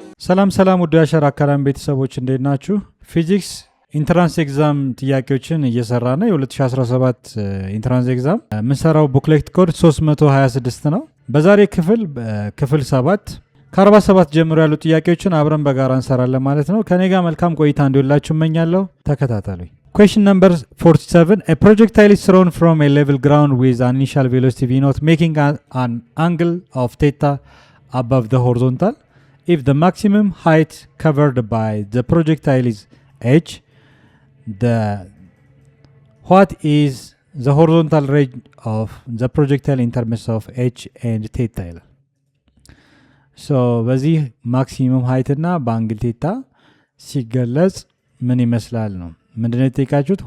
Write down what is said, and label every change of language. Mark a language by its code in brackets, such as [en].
[am] ሰላም ውድ የአሸራ አካዳሚ ቤተሰቦች እንዴት ናችሁ? ፊዚክስ ኢንትራንስ ኤግዛም ጥያቄዎችን እየሰራ ነው። የ2017 ኢንትራንስ ኤግዛም የምንሰራው ቡክሌት ኮድ 326 ነው። በዛሬ ክፍል 7 ከ47 ጀምሮ ያሉ ጥያቄዎችን አብረን በጋራ እንሰራለን ማለት ነው። ከኔ ጋር መልካም ቆይታ እንዲሆንላችሁ እመኛለሁ። ተከታተሉኝ። [en] Question number 47. A projectile is thrown from a level ground with an initial velocity v0 making an angle of theta above the horizontal. If the maximum height covered by the projectile is h, what is the horizontal range of the projectile in terms of h and theta? [am] So በዚህ maximum height እና በአንግል theta ሲገለጽ ምን ይመስላል ነው ምንድነው የተጠየቃችሁት?